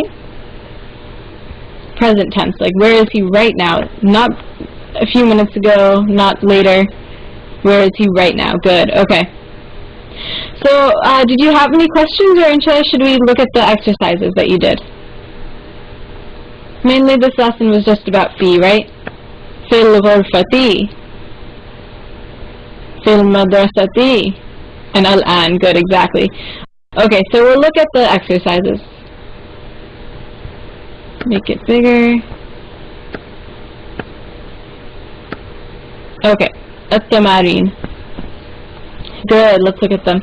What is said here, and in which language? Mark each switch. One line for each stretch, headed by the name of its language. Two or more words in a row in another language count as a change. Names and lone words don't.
English: Present tense, like where is he right now? Not a few minutes ago, not later. Where is he right now? Good, okay. So, did you have any questions, or inshallah should we look at the exercises that you did? Mainly this lesson was just about fi, right?
Arabic: في غرفتي، في مدرستي,
English: and al-an. Good, exactly. Okay, so we'll look at the exercises. Make it bigger. Okay, at-tamarin. Good, let's look at them.